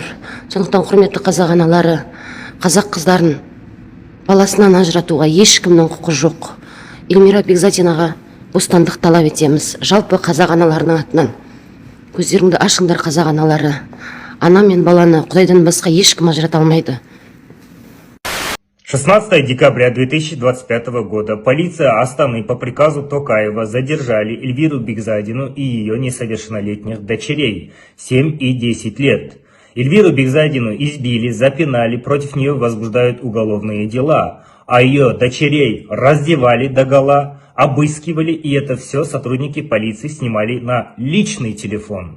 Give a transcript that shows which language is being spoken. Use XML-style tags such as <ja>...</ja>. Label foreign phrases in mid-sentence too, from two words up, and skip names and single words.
<kk>Сондықтан құрметті қазақ аналары, қазақ қыздарын баласынан ажыратуға ешкімнің құқы жоқ. Эльвира Бекзадинаға бостандық талап етеміз. Жалпы қазақ аналарының атынан көздеріңді ашыңдар, қазақ аналары. Ана мен баланы Құдайдан басқа ешкім ажырата алмайды.</kk> <ru>16 декабря 2025 года полиция Астаны по приказу Токаева задержали Эльвиру Бекзадину и ее несовершеннолетних дочерей 7 и 10 лет. Эльвиру Бекзадину избили, запинали, против нее возбуждают уголовные дела, а ее дочерей раздевали догола, обыскивали, и это все сотрудники полиции снимали на личный телефон.</ru>